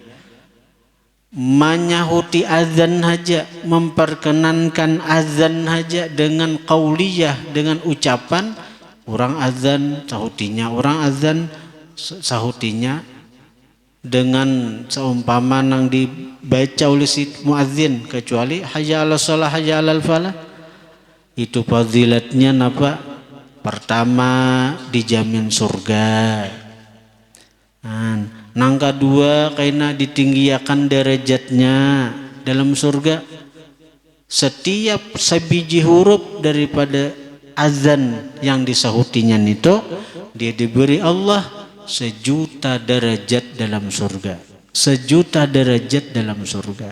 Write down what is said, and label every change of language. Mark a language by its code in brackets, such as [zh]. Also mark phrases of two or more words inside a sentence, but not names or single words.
[id] menyahuti azan saja, memperkenankan azan saja dengan qauliyah, dengan ucapan, orang azan sahutinya, orang azan sahutinya dengan seumpama nang dibaca oleh si muadzin, kecuali [ar] hayya 'alas shalah, hayya 'alal falah. [id] Itu fadilatnya napa? Pertama dijamin surga. [bjn] Nang kedua kaina ditinggiakan derajatnya dalam surga. [id] Setiap sebiji huruf daripada azan yang disahutinya itu dia diberi Allah 1.000.000 derajat dalam surga. 1.000.000 derajat dalam surga.